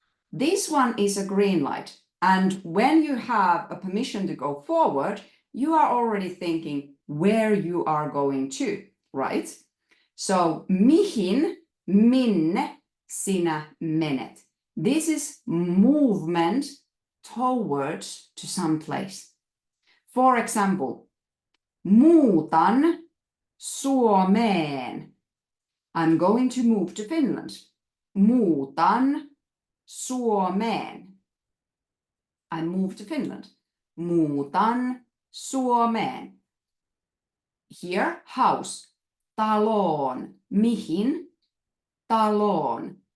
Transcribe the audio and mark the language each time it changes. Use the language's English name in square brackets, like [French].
[English] This one is a green light. And when you have a permission to go forward, you are already thinking where you are going to, right? [Finnish] So mihin, minne sinä menet. [English] This is movement towards to some place. For example, [Finnish] muutan Suomeen. [English] I'm going to move to Finland. [Finnish] Muutan Suomeen. [English] I move to Finland. [Finnish] Muutan Suomeen. [English] Here, house. [Finnish] Taloon. Mihin? Taloon.